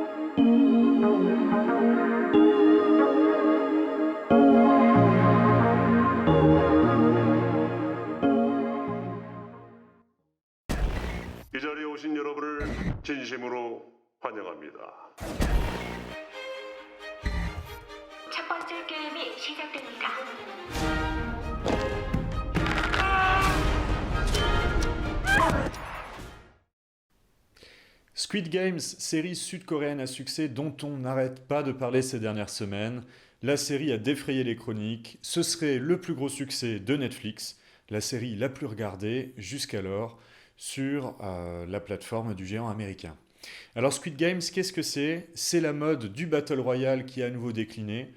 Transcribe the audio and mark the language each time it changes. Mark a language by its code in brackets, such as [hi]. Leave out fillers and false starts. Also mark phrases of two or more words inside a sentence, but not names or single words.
[ko] 이 자리에 오신 여러분을 진심으로 환영합니다. 첫 번째 게임이 시작됩니다. [fr] Squid Games, série sud-coréenne à succès dont on n'arrête pas de parler ces dernières semaines. La série a défrayé les chroniques. Ce serait le plus gros succès de Netflix, la série la plus regardée jusqu'alors sur la plateforme du géant américain. Alors Squid Games, qu'est-ce que c'est? C'est la mode du Battle Royale qui a à nouveau décliné.